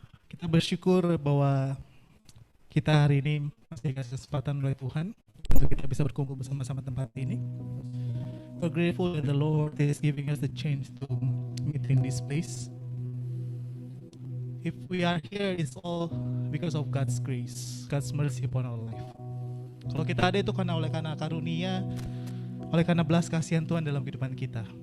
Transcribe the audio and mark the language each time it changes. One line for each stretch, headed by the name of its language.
Indonesian: Kita bersyukur bahwa kita hari ini masih dikasih kesempatan oleh Tuhan untuk kita bisa berkumpul bersama-sama tempat ini.
English: We're grateful that the Lord is giving us the chance to meet in this place. If we are here, it's all because of God's grace, God's mercy upon our life.
Indonesian: Kalau kita ada itu karena karunia, oleh karena belas kasihan Tuhan dalam kehidupan kita.